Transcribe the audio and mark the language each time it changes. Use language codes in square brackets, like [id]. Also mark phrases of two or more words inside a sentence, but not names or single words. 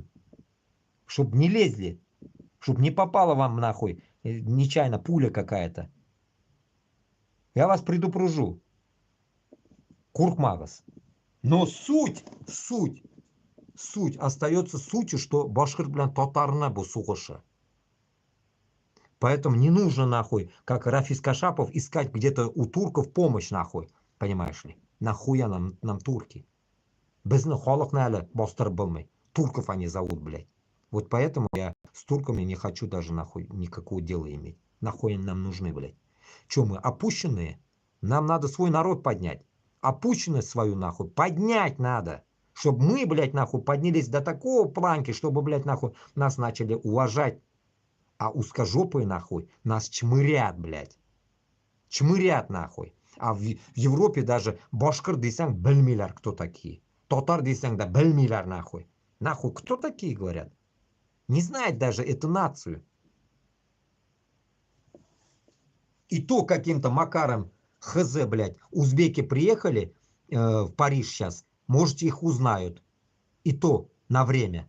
[ru] Чтобы не лезли. Чтобы не попала вам нахуй нечаянно пуля какая-то. Я вас предупрежу. Куркмагас. Но суть остается сутью, что башкир, блин, [tt] татарна бу сугыша. [ru] Поэтому не нужно нахуй, как Рафис Кашапов, искать где-то у турков помощь нахуй. Понимаешь ли? Нахуя нам турки? [tt] Безны халыкны әле бастырып булмый. [ru] Турков они зовут, блядь. Вот поэтому я с турками не хочу даже нахуй никакого дела иметь. Нахуй они нам нужны, блядь. Че мы, опущенные? Нам надо свой народ поднять. Опущенность свою нахуй поднять надо. Чтобы мы, блядь, нахуй поднялись до такого планки, чтобы, блядь, нахуй нас начали уважать. А узкожопые нахуй нас чмырят, блядь. Чмырят нахуй. А в Европе даже башкир [tt] дейсең білмейлер, [ru] кто такие. [tt] Татар дейсең да білмейлер нахуй. [ru] Нахуй, кто такие, говорят? Не знает даже эту нацию. И то каким-то макаром хз, блядь, узбеки приехали в Париж сейчас, можете их узнают. И то на время.